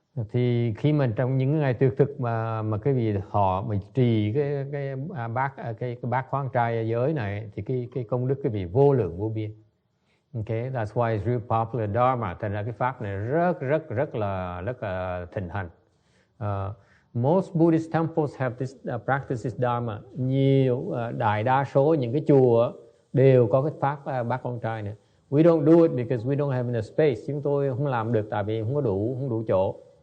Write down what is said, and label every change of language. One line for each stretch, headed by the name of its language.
Vietnamese: Thì khi mà trong những ngày tuyệt thực mà cái vị họ mình trì cái bát khoáng trai giới này, thì cái công đức cái vị vô lượng vô biên.
English: Okay, that's why it's real popular dharma.
Vietnamese: Thành ra cái pháp này rất là thịnh hành.
English: Most Buddhist temples have this practice this dharma.
Vietnamese: Nhiều đại đa số những cái chùa đều có cái pháp bát khoáng trai này.
English: We don't do it because we don't have enough space.
Vietnamese: Chúng tôi không làm được tại vì không đủ chỗ.